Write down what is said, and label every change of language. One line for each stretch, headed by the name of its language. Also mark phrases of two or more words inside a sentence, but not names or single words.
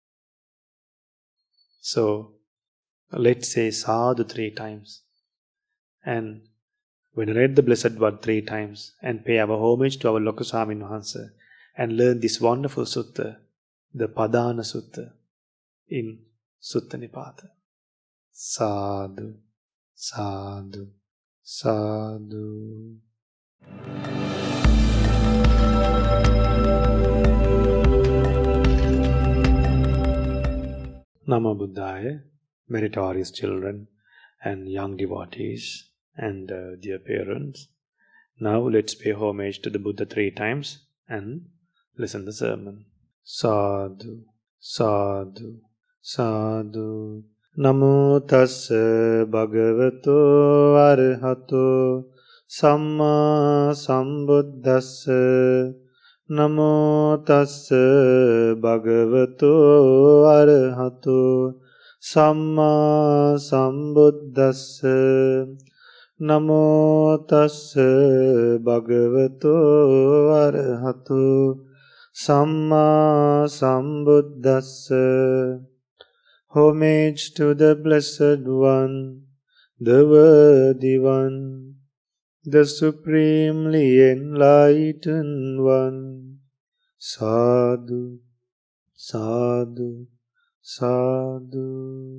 English: So, let's say sadhu 3 times. And venerate the Blessed One 3 times and pay our homage to our Lokaswamin Wahanse and learn this wonderful sutta, the Padana Sutta in Sutta Nipata.
Pali: Sadhu, sadhu, sadhu. Namo Buddhaya,
English: meritorious children and young devotees and dear parents. Now let's pay homage to the Buddha 3 times and listen the sermon.
Pali: Sadhu, sadhu, sadhu. Namo tassa bhagavato arahato samma sambuddhassa. Namo tassa bhagavato arahato samma sambuddhassa. Namo tassa bhagavato arahato samma sambuddhassa.
English: Homage to the Blessed One, the Worthy One, the Supremely Enlightened One.
Pali: Sadhu, sadhu, sadhu.